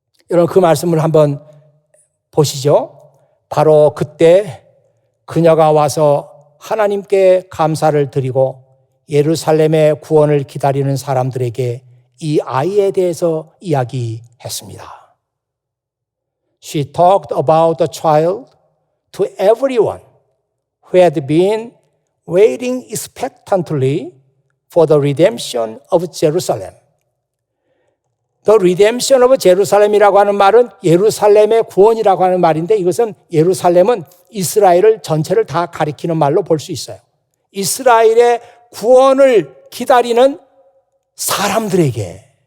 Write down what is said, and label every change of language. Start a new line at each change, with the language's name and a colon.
Korean: 여러분 그 말씀을 한번 보시죠. 바로 그때 그녀가 와서 하나님께 감사를 드리고 예루살렘의 구원을 기다리는 사람들에게 이 아이에 대해서 이야기했습니다.
English: She talked about the child to everyone who had been waiting expectantly for the redemption of Jerusalem. The redemption of Jerusalem
Korean: 이라고 하는 말은 예루살렘의 구원이라고 하는 말인데 이것은 예루살렘은 이스라엘을 전체를 다 가리키는 말로 볼 수 있어요. 이스라엘의 구원을 기다리는 사람들에게.